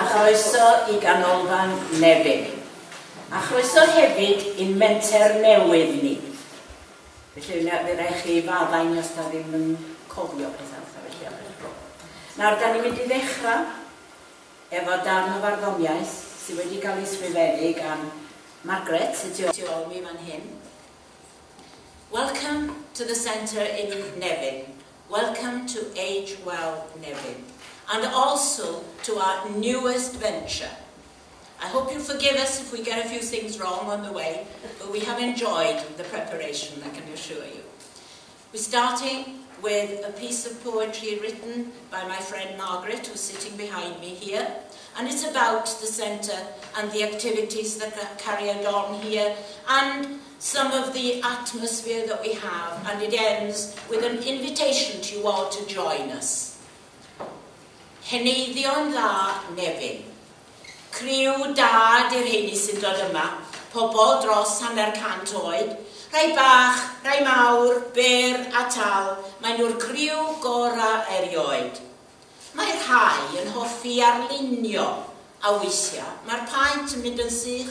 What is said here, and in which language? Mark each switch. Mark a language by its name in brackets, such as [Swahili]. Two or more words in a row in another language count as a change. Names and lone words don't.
[Welsh] chroeso I ganolfan Nefyn. A chroeso hefyd i'n menter newydd ni. Felly fe rai chi faddain os da ddim yn cofio pethau felly. Nawr, da ni'n mynd I ddechrau efo darn o farddoniaeth sydd wedi cael ei sgrifennu gan Margaret, sydd tu ôl mi fan hyn. [English] Welcome to the centre in Nefyn. Welcome to Age Well Nefyn. And also to our newest venture. I hope you'll forgive us if we get a few things wrong on the way, but we have enjoyed the preparation, I can assure you. We're starting with a piece of poetry written by my friend Margaret, who's sitting behind me here, and it's about the centre and the activities that are carried on here, and some of the atmosphere that we have, and it ends with an invitation to you all to join us. [Welsh] Heneiddion dda Nefyn. Criw da di'r heini sy'n dod yma, pobl dros 100 oed, rai bach, rai mawr, byr a tal, maen nhw'r criw gorau erioed. Mae'r rhai yn hoffi arlunio a weithiau, mae'r paent yn mynd yn sych.